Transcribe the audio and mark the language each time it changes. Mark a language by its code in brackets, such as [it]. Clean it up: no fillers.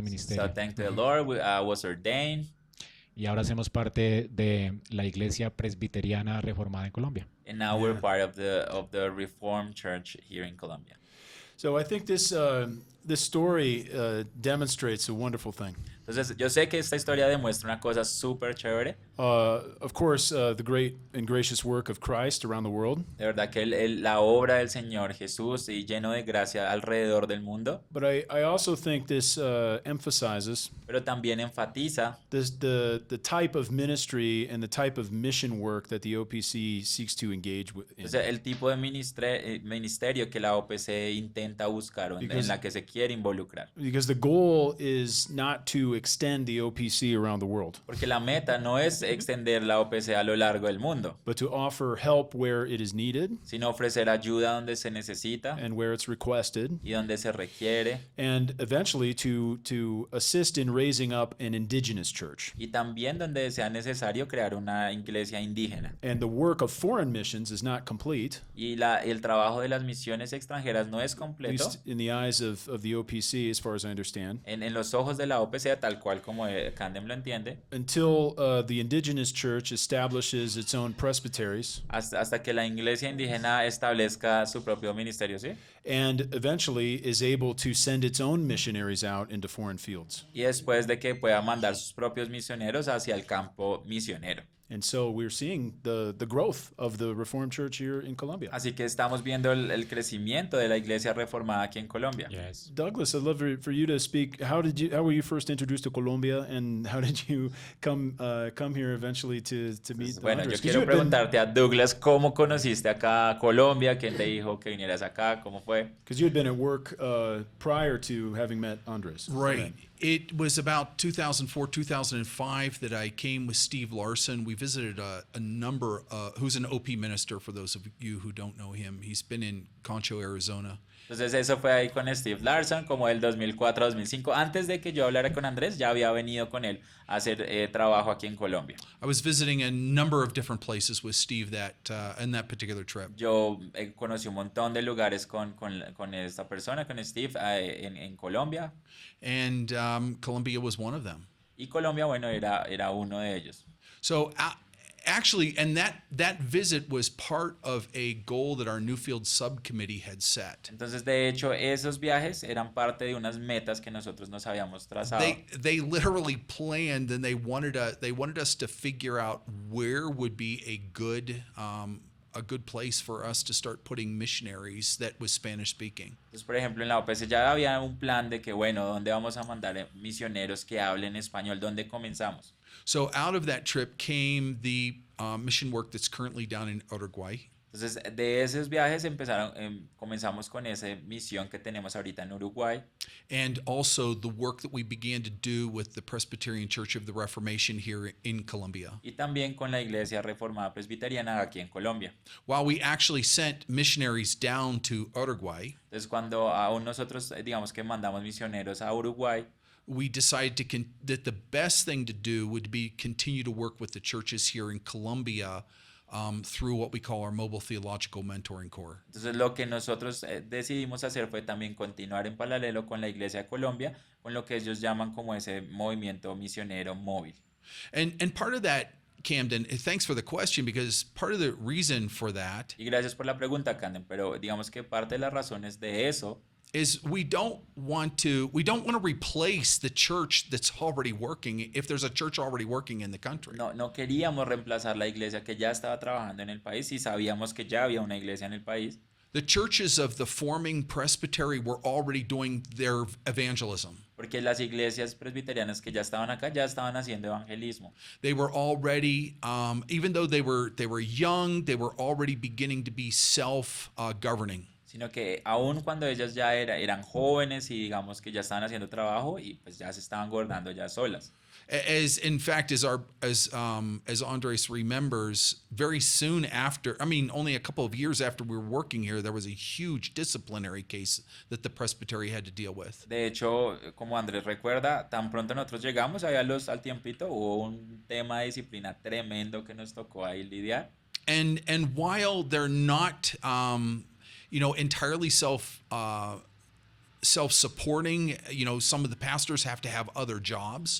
[en] So [es] ministerio. [en] thank the Lord, I was ordained. [es] Y ahora hacemos parte de la Iglesia Presbiteriana Reformada en Colombia. [en] And now we're part of the Reformed Church here in Colombia. So I think this story demonstrates a wonderful thing. [es] Entonces, yo sé que esta historia demuestra una cosa súper chévere. [en] Of course, the great and gracious work of Christ around the world. [es] De verdad que la obra del Señor Jesús y lleno de gracia alrededor del mundo. [en] But I also think this emphasizes [es] Pero también enfatiza [en] the type of ministry and the type of mission work that the OPC seeks to engage with. [es] Entonces, el tipo de ministerio que la OPC intenta buscar o en la que se quiere involucrar. [en] Because the goal is not to extend the OPC around the world, [es] Porque la meta no es extender la OPC a lo largo del mundo, [en] but to offer help where it is needed [es] sino ofrecer ayuda donde se necesita [en] and where it's requested, [es] y donde se requiere, [en] and eventually to assist in raising up an indigenous church. [es] y también donde sea necesario crear una iglesia indígena. [en] And the work of foreign missions is not complete, [es] Y el trabajo de las misiones extranjeras no es [en] at [es] completo [en] least in the eyes of the OPC, as far as I understand, [es] en los ojos de la OPC, tal cual como Candem lo entiende, [en] until the indigenous church establishes its own presbyteries [es] hasta que la iglesia indígena establezca su propio ministerio, ¿sí? [en] and eventually is able to send its own missionaries out into foreign fields. [es] Y después de que pueda mandar sus propios misioneros hacia el campo misionero. [en] And so we're seeing the growth of the Reformed Church here in Colombia. [es] Así que estamos viendo el crecimiento de la iglesia reformada aquí en Colombia. [en] Yes. Douglas, I'd love for you to speak. How were you first introduced to Colombia, and how did you come here eventually to meet [es] Bueno, [en] Andrés? [es] yo [en] 'Cause [es] quiero [en] you had been- [es] preguntarte a Douglas, ¿cómo conociste acá a Colombia? ¿Quién te dijo que vinieras acá? ¿Cómo fue? [en] Because you had been at work prior to having met Andres. Right. It was about 2004, 2005 that I came with Steve Larson. We visited a number, who's an OP minister for those of you who don't know him. He's been in Concho, Arizona. [es] Entonces eso fue ahí con Steve Larson, como del 2004-2005. Antes de que yo hablara con Andrés, ya había venido con él a hacer trabajo aquí en Colombia. [en] I was visiting a number of different places with Steve in that particular trip. [es] Yo conocí un montón de lugares con esta persona, con Steve, en Colombia. [en] And Colombia was one of them. [es] Y Colombia, bueno, era uno de ellos. [en] So actually, and that visit was part of a goal that our Newfield subcommittee had set. [es] Entonces, de hecho, esos viajes eran parte de unas metas que nosotros nos habíamos trazado. [en] They literally planned, and they wanted us to figure out where would be a good place for us to start putting missionaries that was Spanish speaking. [es] Entonces, por ejemplo, en la OPC ya había un plan de que, bueno, ¿dónde vamos a mandar misioneros que hablen español? ¿Dónde comenzamos? [en] So out of that trip came the mission work that's currently down in Uruguay. [es] Entonces, de esos viajes comenzamos con esa misión que tenemos ahorita en Uruguay. [en] And also the work that we began to do with the Presbyterian Church of the Reformation here in Colombia. [es] Y también con la Iglesia Reformada Presbiteriana aquí en Colombia. [en] While we actually sent missionaries down to Uruguay, [es] Entonces, cuando aún nosotros, digamos que mandamos misioneros a Uruguay, [en] we decided that the best thing to do would be continue to work with the churches here in Colombia through what we call our Mobile Theological Mentoring Corps. [es] entonces lo que nosotros decidimos hacer fue también continuar en paralelo con la Iglesia de Colombia, con lo que ellos llaman como ese movimiento misionero móvil. [en] And part of that Camden, thanks for the question, because part of the reason for that [es] Y gracias por la pregunta, Camden, pero digamos que parte de las razones de eso [en] is we don't want to replace the church that's already working if there's a church already working in the country. [es] no queríamos reemplazar la iglesia que ya estaba trabajando en el país y sabíamos que ya había una iglesia en el país. [en] The churches of the forming presbytery were already doing their evangelism. [es] Porque las iglesias presbiterianas que ya estaban acá ya estaban haciendo evangelismo. [en] They were already, even though they were young, they were already beginning to be self-governing. [es] Sino que aun cuando ellas ya eran jóvenes y digamos que ya estaban haciendo trabajo y pues ya se estaban gobernando ya solas. [en] As in fact, as Andrés remembers, very soon after, I mean, only a couple of years after we were working here, there was a huge disciplinary case that the presbytery had to deal with. [es] De hecho, como Andrés recuerda, tan pronto nosotros llegamos, al tiempito, hubo un tema de disciplina tremendo que nos tocó ahí lidiar. [en] And while they're not, entirely self-supporting, some of the pastors have to have other jobs.